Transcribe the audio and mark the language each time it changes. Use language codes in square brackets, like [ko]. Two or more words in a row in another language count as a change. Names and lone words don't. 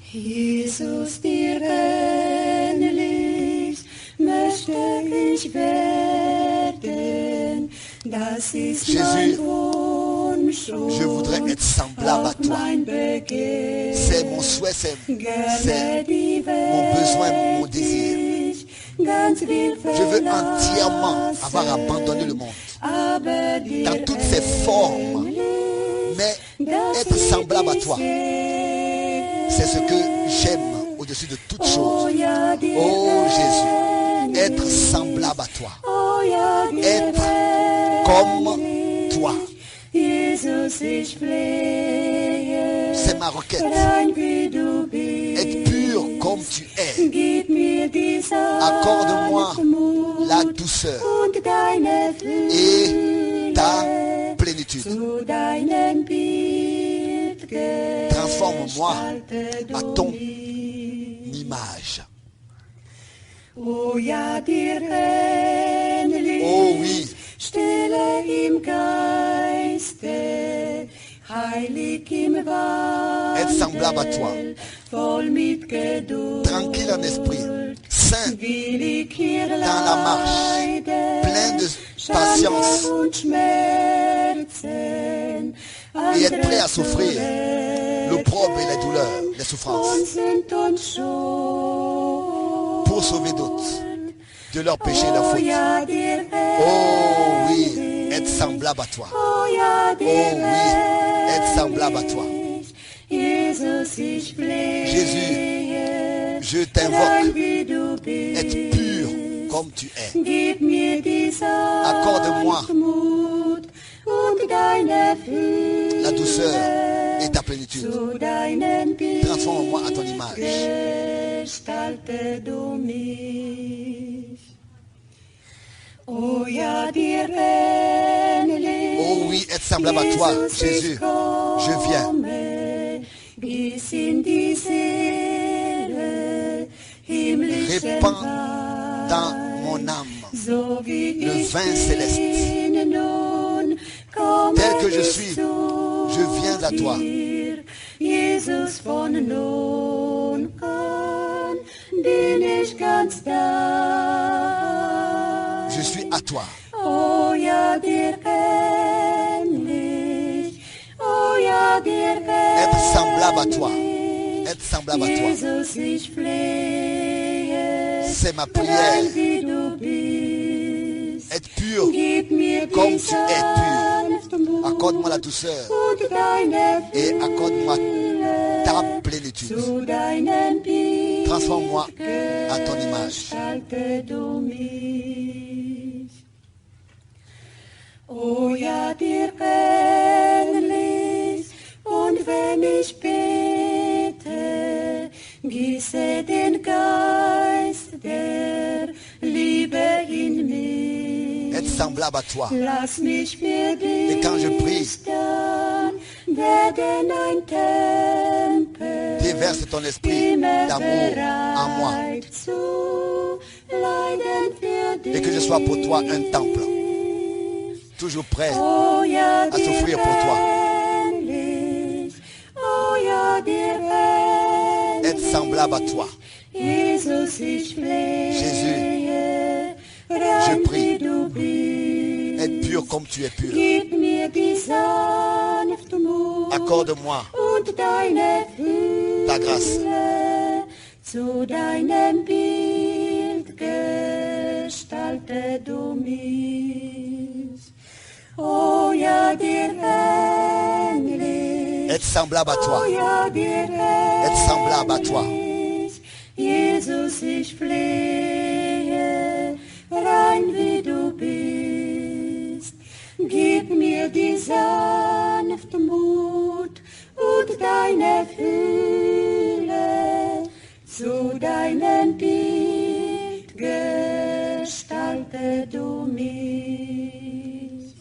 [de] Jesus, dir ähnlich möchte ich werden. Das ist mein Wunsch [fr] je voudrais être semblable à [de] und [fr] toi. [de] mein Begehr. [fr] C'est mon souhait, c'est [de] Gerne die [fr] mon besoin, mon [de] Welt [fr] désir. [de] ich ganz will [fr] Je veux entièrement avoir [de] verlassen, [fr] abandonné le monde [de] aber dir [fr] dans toutes ses formes, mais être semblable à toi, c'est ce que j'aime au-dessus de toute chose. Oh Jésus, être semblable à toi, être comme toi, [de] Jesus, ich flehe, [fr] c'est ma requête. [de] rein wie du bist. [fr] Être pur comme tu es. [de] Gib mir die [fr] Accorde-moi [de] Sanftmut [fr] la douceur [de] und deine [fr] et [de] Fülle [fr] ta plénitude. [de] zu deinem Bild [fr] Transforme-moi [de] gestalte [fr] à [de] du [fr] ton [de] mich. [fr] image. [de] O ja, dir ähnlich, [fr] Oh oui, [de] Stille im Geiste, heilig im [fr] être semblable à toi, [de] Wandel, voll mit Geduld, [fr] tranquille en esprit, saint [de] willig hier [fr] dans la marche, [de] leiden, [fr] plein de patience [de] Schande und Schmerzen, [fr] et être prêt à souffrir [de] andere [fr] l'opprobre et les douleurs, les souffrances, [de] und sind uns schon. [fr] pour sauver d'autres de leurs péchés et leurs [de] Oh [fr] fautes. [de] ja, dir [fr] Oh oui, être semblable à toi. [de] Oh ja, dir [fr] Oh oui, être semblable à toi. [de] Jesus, ich flehe, [fr] Jésus, je [de] rein [fr] t'invoque, [de] wie du bist. [fr] être pur comme tu es. [de] Gib mir die [fr] Accorde-moi [de] Sanftmut und deine Fülle [fr] la douceur et ta plénitude. [de] zu deinem Bild [fr] Transforme-moi à ton image. [de] gestalte du mich. Oh ja, dir ähnlich. [fr] Oh oui, être semblable à toi, Jésus. Je viens. [de] Bis in die Seele himmlischen [fr] Répands dans [de] Wein, [fr] mon âme [de] so wie [fr] le [de] ich [fr] vin céleste. [de] bin nun, komme [fr] Tel que je [de] ich [fr] suis, [de] zu [fr] je viens à toi. [de] dir. Jesus, von nun an bin ich ganz da. [fr] Je suis à toi. [de] Oh ja, dir ähnlich. Oh ja, dir [fr] Être semblable à toi. Être semblable à toi. [de] Jesus, ich flehe, [fr] C'est ma prière. [de] rein wie du bist. [fr] Être pur [de] Gib mir [fr] comme [de] die [fr] tu es pur. [de] Sanftmut [fr] Accorde-moi la douceur [de] und deine [fr] et accorde-moi [de] Fülle [fr] ta plénitude. [de] zu deinem Bild [fr] Transforme-moi à ton image. [de] gestalte du mich. Oh ja, dir ähnlich, und wenn ich bete, gieße den Geist der Liebe in mich. [fr] Être semblable à toi. [de] Lass mich für [fr] Et quand je prie, [de] dich dann werden ein Tempel, [fr] déverse ton esprit d'amour en moi. [de] bereit zu leiden für dich. [fr] Et que je sois pour toi un temple. Toujours prêt [de] Oh ja, [fr] à souffrir pour toi. [de] ähnlich. Oh ja, dir [fr] Être semblable à toi. [de] Jesus, ich flehe, [fr] Jésus, [de] rein [fr] prie. [de] wie du bist. [fr] Être pur comme tu es pur. [de] Gib mir die Sanftmut [fr] Accorde-moi [de] und deine Fülle [fr] ta grâce. [de] zu deinem Bild gestalte du mich. Oh ja, dir ähnlich. [fr] Être semblable à toi. [de] Oh ja, dir [fr] Être semblable à toi. [de] ähnlich. Jesus, ich flehe, rein wie du bist. Gib mir die Sanftmut und deine Fülle zu deinem Bild gestalte du mich.